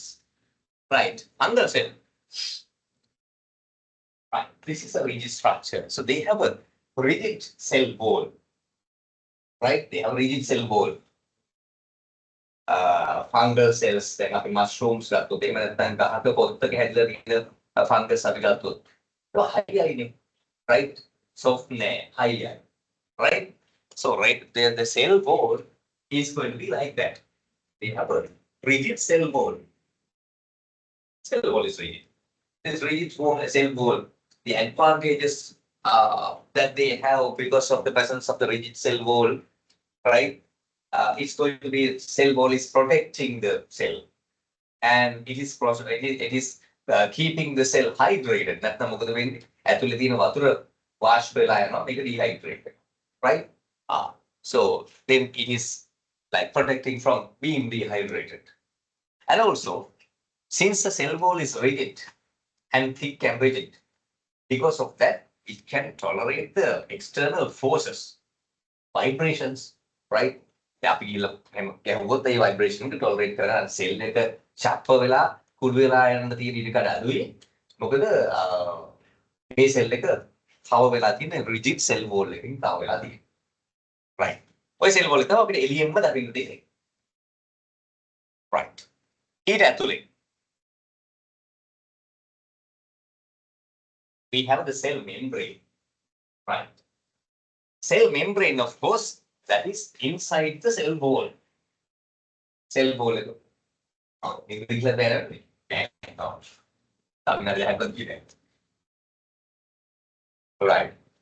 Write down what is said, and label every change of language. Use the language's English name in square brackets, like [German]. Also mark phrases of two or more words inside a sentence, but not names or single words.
[English] Right. Fungal cell. Right. This is a rigid structure. So they have a rigid cell wall. Right? They have a rigid cell wall. Fungal cells, then [Sinhala] අපි mushrooms ගත්තොත් එහෙම නැත්නම් ගහක පොත්තක හැදලා තියෙන fungus අපි ගත්තොත් ඒක හයියයිනේ. Right? [English] Soft නෑ high. Right? So right there the cell wall is going to be like that. They have a rigid cell wall. Cell wall is rigid. This rigid cell wall, the advantages that they have because of the presence of the rigid cell wall, right? It's going to be cell wall is protecting the cell, and it is keeping the cell hydrated. [Sinhala] නැත්නම් මොකද වෙන්නේ? ඇතුලේ තියෙන වතුර wash වෙලා [English] make it dehydrated, right? So then it is like protecting from being dehydrated. And also, since the cell wall is rigid and thick and rigid, because of that, it can tolerate the external forces, vibrations, right? [Sinhala] අපි ගැහුවොත් ඒ vibration එක tolerate කරන cell එක ශක්ව වෙලා කුඩු වෙලා යන තියෙන ඉඩ කඩ අඩුයි. මොකද මේ cell එක තව වෙලා තියෙන [English] rigid cell wall [Sinhala] එකකින් තව වෙලා තියෙනවා. right. ඔය [English] cell wall [Sinhala] එක තමයි අපිට එළියෙන්ම දකින්න තියෙන්නේ. [English] right. [Sinhala] ඊට ඇතුලේ [English] we have the cell membrane, right? Cell membrane, of course, that is inside the cell wall. Cell wall. Right.